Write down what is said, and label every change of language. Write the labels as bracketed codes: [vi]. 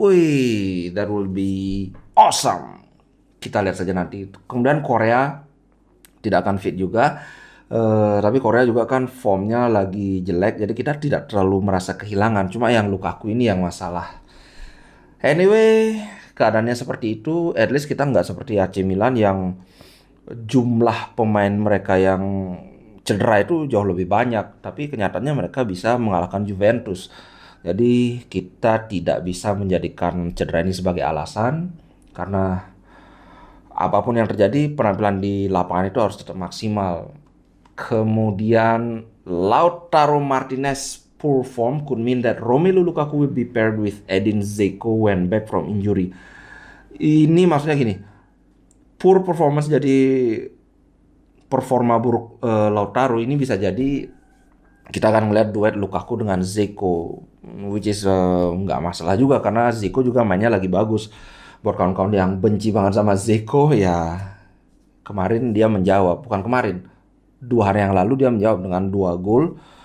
[en] Wih, that will be awesome. [id] Kita lihat saja nanti. Kemudian Korea tidak akan fit juga. Tapi Korea juga kan formnya lagi jelek, jadi kita tidak terlalu merasa kehilangan. Cuma yang Lukaku ini yang masalah. Anyway, keadaannya seperti itu. At least kita nggak seperti AC Milan yang jumlah pemain mereka yang cedera itu jauh lebih banyak. Tapi kenyataannya mereka bisa mengalahkan Juventus. Jadi kita tidak bisa menjadikan cedera ini sebagai alasan. Karena apapun yang terjadi, penampilan di lapangan itu harus tetap maksimal. Kemudian [en] Lautaro Martinez poor form could mean that Romelu Lukaku will be paired with Edin Dzeko when back from injury. [id] Ini maksudnya gini, poor performance jadi performa buruk Lautaro ini bisa jadi kita akan melihat duet Lukaku dengan Dzeko, [en] which is [id] nggak masalah juga karena Dzeko juga mainnya lagi bagus. Buat kawan-kawan yang benci banget sama Dzeko ya kemarin dia menjawab, bukan kemarin, 2 hari yang lalu dia menjawab dengan 2 gol.